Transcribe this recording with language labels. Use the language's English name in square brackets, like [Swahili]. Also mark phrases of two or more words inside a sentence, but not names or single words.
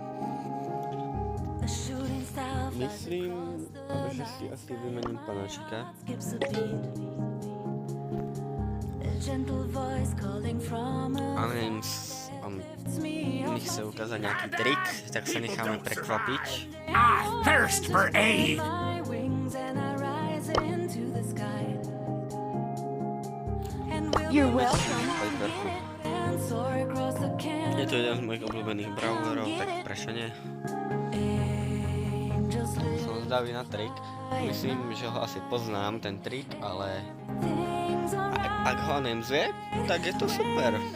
[Slovak] Myslím, že si asi vymením panáčika. Aneims mi chce ukázať nejaký trik, tak sa necháme prekvapiť. [English] I thirst for aid. You're welcome. [Slovak] Je to jeden z mojich obľúbených brawlerov, tak prečo nie? Som zdavý na trik. Myslím, že ho asi poznám, ten trik, ale ak ho Aneims vie, tak je to super.